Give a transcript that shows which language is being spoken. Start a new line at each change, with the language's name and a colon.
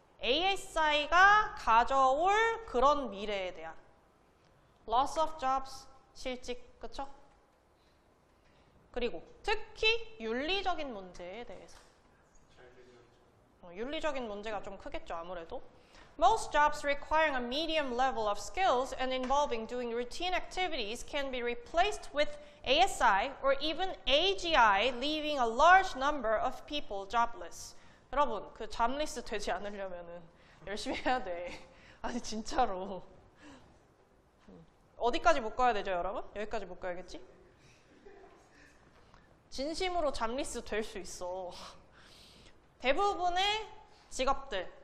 Korean: ASI가 가져올 그런 미래에 대한.
English: loss of jobs.
Korean: 실직. 그쵸? 그리고 특히 윤리적인 문제에 대해서. 윤리적인 문제가 좀 크겠죠. 아무래도.
English: Most jobs requiring a medium level of skills and involving doing routine activities can be replaced with ASI or even AGI, leaving a large number of people jobless.
Korean: 여러분, 그 잡리스 되지 않으려면은 열심히 해야 돼. 아니 진짜로. 어디까지 묶어야 되죠, 여러분? 여기까지 묶어야겠지? 진심으로 잡리스 될 수 있어. 대부분의 직업들.